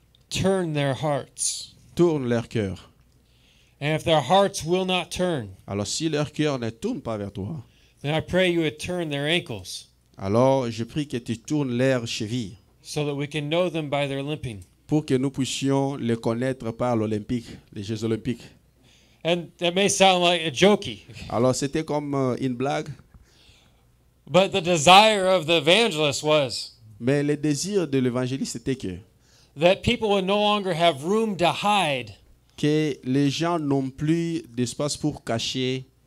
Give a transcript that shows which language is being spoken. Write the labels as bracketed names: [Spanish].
[English] turn their hearts. [French] tourne leur cœur. [English] And if their hearts will not turn, [French] Alors si leur cœur ne tourne pas vers toi, [English] then I pray you would turn their ankles [French] alors je prie que tu tournes leurs chevilles [English] so that we can know them by their limping." [French] pour que nous puissions les connaître par l'Olympique, les Jeux Olympiques. [English] And that may sound like a jokey, [French] Alors c'était comme une blague, [English] but the desire of the evangelist was [French] mais le désir de l'évangéliste c'était [English] that people would no longer have room to hide, [French] que les gens n'ont plus d'espace pour cacher,